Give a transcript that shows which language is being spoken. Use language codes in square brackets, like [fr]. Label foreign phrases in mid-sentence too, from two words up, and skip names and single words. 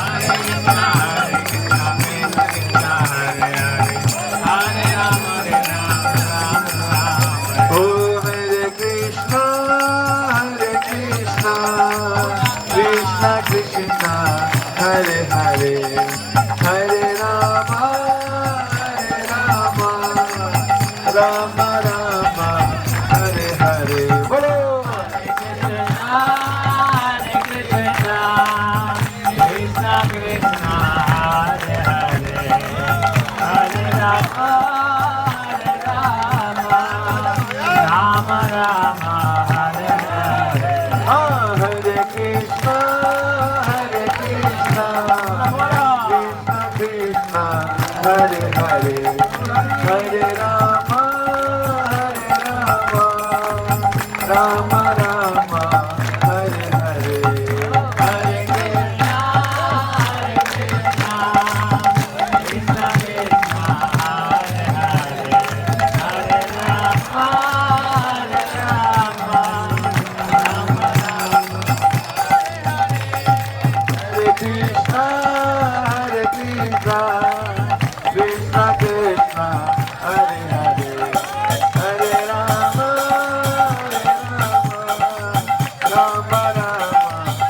[sa] ओ हरे कृष्णा कृष्णा कृष्णा हरे हरे, हरे राम राम राम हरे हरे। [hi] बोलो [sa] हरे कृष्ण कृष्ण कृष्ण हरे हरे, हरे राम हरे राम, राम राम हरे हरे। हरे कृष्णा कृष्णा कृष्णा हरे हरे, हरे राम राम राम हरे हरे। हरे कृष्ण कृष्ण कृष्ण हरे हरे, हरे राम हरे राम, राम राम हरे कृष्णा कृष्णा कृष्णा हरे हरे, हरे राम राम राम।